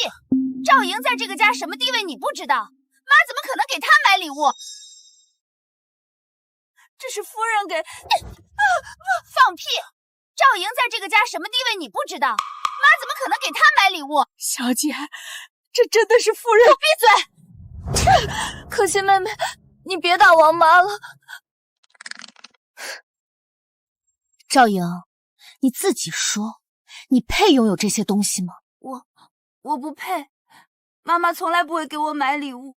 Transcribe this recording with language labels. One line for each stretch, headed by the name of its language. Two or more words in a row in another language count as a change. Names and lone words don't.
Chinese: 趙瑩在這個家什麼地位你不知道？媽怎麼可能給她買禮物？這是夫人給……放屁！趙瑩在這個家什麼地位你不知道？媽怎麼可能給她買禮物？小姐，這真的是夫人…… 閉嘴！可心妹妹，你別打王媽了。趙瑩，你自己說，你配擁有這些東西嗎？我不配，媽媽從來不會給我買禮物。